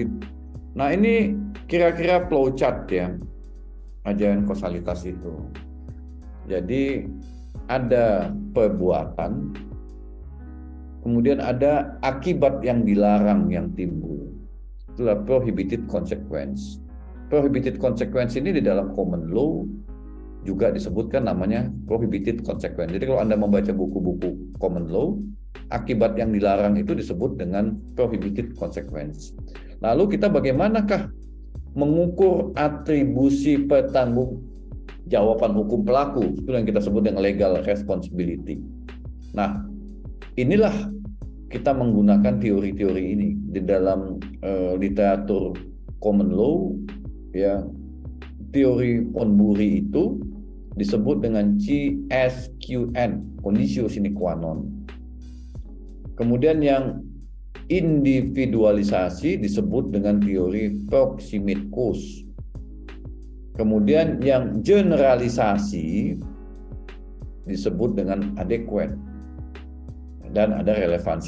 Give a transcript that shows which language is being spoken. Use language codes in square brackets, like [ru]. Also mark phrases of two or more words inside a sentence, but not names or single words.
[id] Nah, ini kira-kira flowchart ya ajaran kausalitas itu. Jadi ada perbuatan, kemudian ada akibat yang dilarang yang timbul. [en] Itulah prohibited consequence. Prohibited consequence [id] ini di dalam [en] common law [id] juga disebutkan namanya [en] prohibited consequence. [id] Jadi kalau Anda membaca buku-buku [en] common law, [id] akibat yang dilarang itu disebut dengan [en] prohibited consequence. [id] Lalu kita bagaimanakah mengukur atribusi pertanggungjawaban hukum pelaku? Itu yang kita sebut dengan [en] legal responsibility. [id] Nah, inilah kita menggunakan teori-teori ini di dalam literatur [en] common law. [id] Ya, teori Ponsonby itu disebut dengan CSQN, [la] conditio sine qua non. [id] Kemudian yang individualisasi disebut dengan teori [en] proximate cause. [id] Kemudian yang generalisasi disebut dengan adequate. Dan ada relevansi.